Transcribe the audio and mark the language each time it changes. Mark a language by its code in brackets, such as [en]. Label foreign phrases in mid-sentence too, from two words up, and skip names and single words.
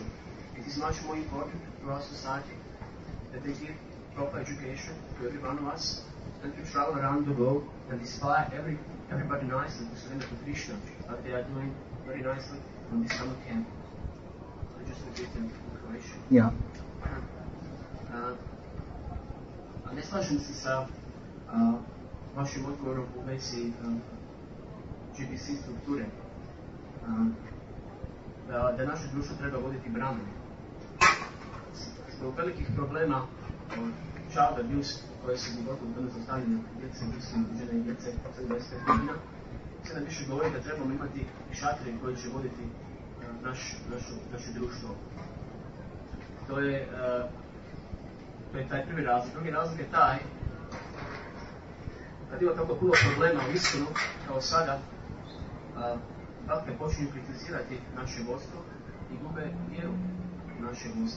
[en] It is much more important to our society that they give proper education to every one of us and to travel around the world and inspire everybody nicely to surrender to Krishna, like they are doing very nicely on this summer camp. So just to give them information. Yeah. [hr] Ne slažem se sa vašim odgovorom u vezi GBC strukture. Da naše društvo treba voditi brahmani. Zbog velikih problema [en] child abuse [hr] koje se gotovo danas ostavljene djece, mislim, žene i djece, od 25 godina, sve nam više govori da trebamo imati šatere koji će voditi naše društvo. To je taj prvi razlog. Drugi razlog je taj, kad ima tako puno problema u ISKCONu, kao sada, Bhakti počinju kritizirati naše vodstvo i gube vjeru u naše vodstvo.